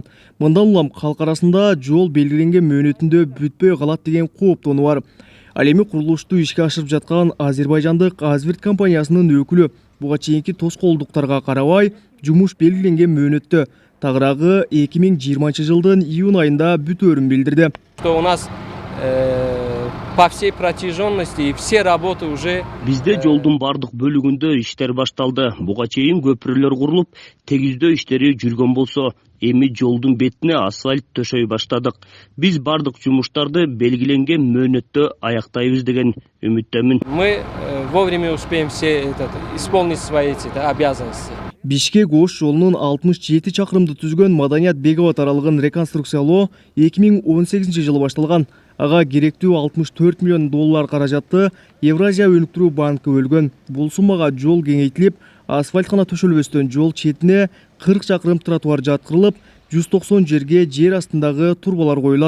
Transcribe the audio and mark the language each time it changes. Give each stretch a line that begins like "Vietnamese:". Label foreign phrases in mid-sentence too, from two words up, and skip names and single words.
Kyrgyz: Мындан улам калк арасында жол белгиленген мөөнөтүндө бүтпөй калат деген кооптонуу бар. Ал эми курулушту ишке ашырып жаткан Азербайжандык Азбирт компаниясынын өкүлү буга чейинки тоскоолдуктарга карабай жумуш белгиленген мөөнөттө тагыраагы 2020 жылдын июнь айында бүтөөрүн билдирди.
Russian: Что у нас по всей протяженности и все работы уже
Kyrgyz: Бизде жолдун бардык бөлүгүндө иштер башталды. Буга чейин көпүрөлөр курулуп, тегиздөө иштери жүргөн болсо, эми жолдун бетине асфальт төшөй баштадык. Биз бардык жумуштарды белгиленген мөөнөттө аяктайбыз деген үмүттөмүн.
Russian: мы вовремя успеем все исполнить свои обязанности.
Kyrgyz: Бишкек-Ош жолунун 67 чакырымды түзгөн Маданият Беговат аралыгын реконструкциялоо 2018 жылы башталган. Ага керектүү 64 миллион доллар каражатты Евразия өнүктүрүү банкы бөлгөн. Бул суммага жол кеңейтилип, асфальт гана төшөлбөстөн жол четине 40 чакырым тротуар жаткырылып, 190 жерге жер астындагы турбалар коюлат.